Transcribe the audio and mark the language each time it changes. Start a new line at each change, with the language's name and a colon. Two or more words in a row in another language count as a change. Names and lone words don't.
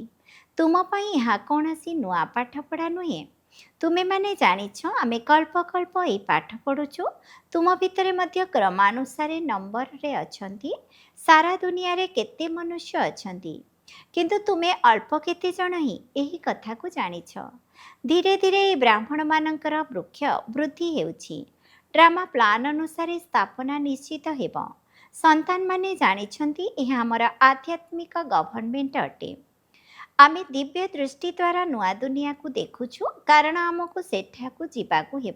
Odia: ତୁମ ପାଇଁ ଏହା କୌଣସି ନୂଆ ପାଠପଢ଼ା ନୁହେଁ। ତୁମେମାନେ ଜାଣିଛ ଆମେ କଳ୍ପ କଳ୍ପ ଏହି ପାଠ ପଢ଼ୁଛୁ। ତୁମ ଭିତରେ ମଧ୍ୟ କ୍ରମାନୁସାରେ ନମ୍ବରରେ ଅଛନ୍ତି। ସାରା ଦୁନିଆରେ କେତେ ମନୁଷ୍ୟ ଅଛନ୍ତି, କିନ୍ତୁ ତୁମେ ଅଳ୍ପ କେତେ ଜଣ ହିଁ ଏହି କଥାକୁ ଜାଣିଛ। ଧୀରେ ଧୀରେ ଏ ब्राह्मणमानଙ୍କର ବୃକ୍ଷ ବୃଦ୍ଧି ହେଉଛି।
English: drama plan
Odia: ଅନୁସାରେ ସ୍ଥାପନା ନିଶ୍ଚିତ ହେବ। ସନ୍ତାନମାନେ ଜାଣିଛନ୍ତି ଏହା ଆମର ଆଧ୍ୟାତ୍ମିକ ଗଭର୍ଣ୍ଣମେଣ୍ଟ ଅଟେ। ଆମେ ଦିବ୍ୟ ଦୃଷ୍ଟି ଦ୍ୱାରା ନୂଆ ଦୁନିଆକୁ ଦେଖୁଛୁ କାରଣ ଆମକୁ ସେଠାକୁ ଯିବାକୁ ହେବ।